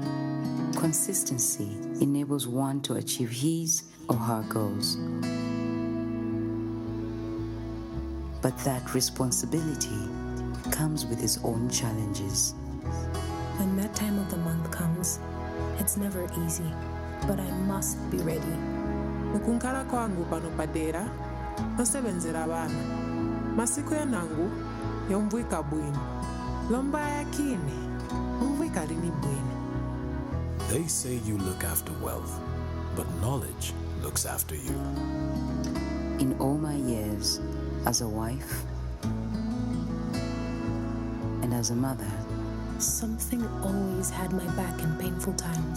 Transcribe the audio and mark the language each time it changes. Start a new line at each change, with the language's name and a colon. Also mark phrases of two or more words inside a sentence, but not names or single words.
English: Consistency enables one to achieve his or her goals. But that responsibility comes with its own challenges. When that time of the month comes, it's never easy, but I must be ready.
Nyanja: Ukunkala kwangu pano padera, nosebenzera abana. Masiku yanangu, yomvwika bwino. Lomba yakini, umvwika lini bwino.
English: They say you look after wealth, but knowledge looks after you. In all my years as a wife and as a mother, something always had my back in painful times.